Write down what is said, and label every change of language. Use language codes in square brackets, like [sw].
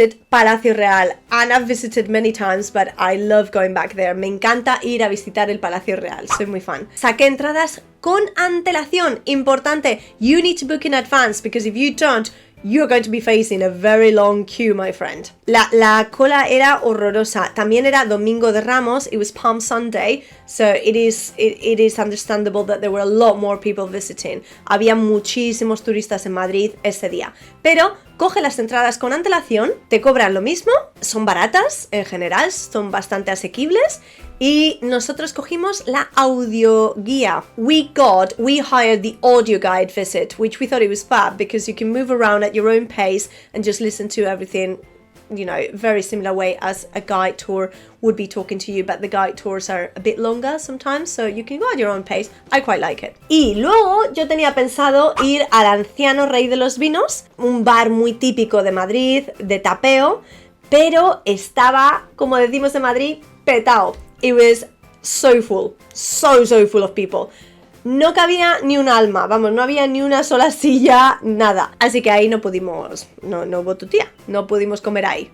[en] Palacio Real, and I've visited many times, but I love going back there. [es] Me encanta ir a visitar el Palacio Real, soy muy fan. Saqué entradas con antelación, importante. [en] You need to book in advance, because if you don't, you're going to be facing a very long queue, my friend. [es] La cola era horrorosa. También era Domingo de Ramos. [en] It was Palm Sunday, so it is understandable that there were a lot more people visiting. [es] Había muchísimos turistas en Madrid ese día. Pero coge las entradas con antelación, te cobran lo mismo, son baratas en general, son bastante asequibles. Y nosotros cogimos la audio guía. [en] We hired the audio guide visit, which we thought it was fab because you can move around at your own pace and just listen to everything, you know, very similar way as a guide tour would be talking to you, but the guide tours are a bit longer sometimes, so you can go at your own pace. I quite like it. [es] Y luego yo tenía pensado ir al Anciano Rey de los Vinos, un bar muy típico de Madrid, de tapeo, pero estaba, como decimos en Madrid, petao. [en] It was so full, so full of people. [es] No cabía ni un alma, vamos, no había ni una sola silla, nada. Así que ahí no pudimos, no hubo tu tía, no pudimos comer ahí.